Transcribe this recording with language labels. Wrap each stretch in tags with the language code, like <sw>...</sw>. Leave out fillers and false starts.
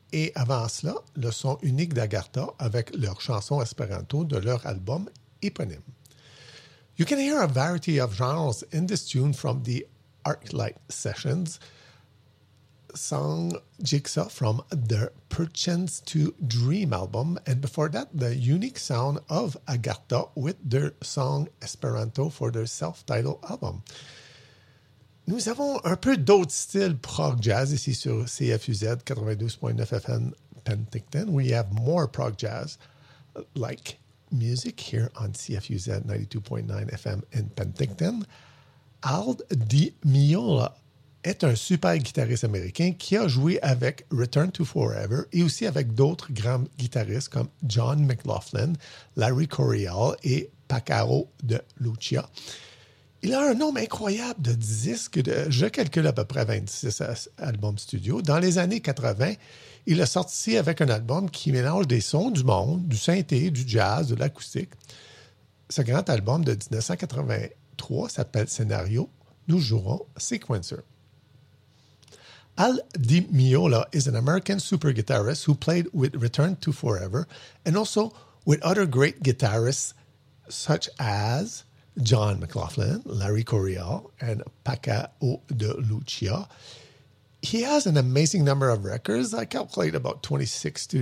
<fr>Et avant cela, le son unique d'Agartha avec leur chanson Esperanto de leur album éponyme.</fr> <en>You can hear a variety of genres in this tune from the Arc Light Sessions song Jigsaw from the Perchance to Dream album, and before that, the unique sound of Agartha with their song Esperanto for their self-titled album.</en> <fr>Nous avons un peu d'autres styles prog jazz ici sur CFUZ 92.9 FM Penticton.</fr> <en>We have more prog jazz like music here on CFUZ 92.9 FM in Penticton.</en> <fr>Ald DiMiola est un super guitariste américain qui a joué avec Return to Forever et aussi avec d'autres grands guitaristes comme John McLaughlin, Larry Coryell et Paco de Lucia. Il a un nombre incroyable de disques, je calcule à peu près 26 albums studio. Dans les années 80, il a sorti avec un album qui mélange des sons du monde, du synthé, du jazz, de l'acoustique. Ce grand album de 1983 s'appelle Scénario, nous jouerons Sequencer.</fr> <en>Al DiMiola is an American super guitarist who played with Return to Forever and also with other great guitarists such as John McLaughlin, Larry Coryell, and Paco de Lucia. He has an amazing number of records. I calculate about 26 studios.</en>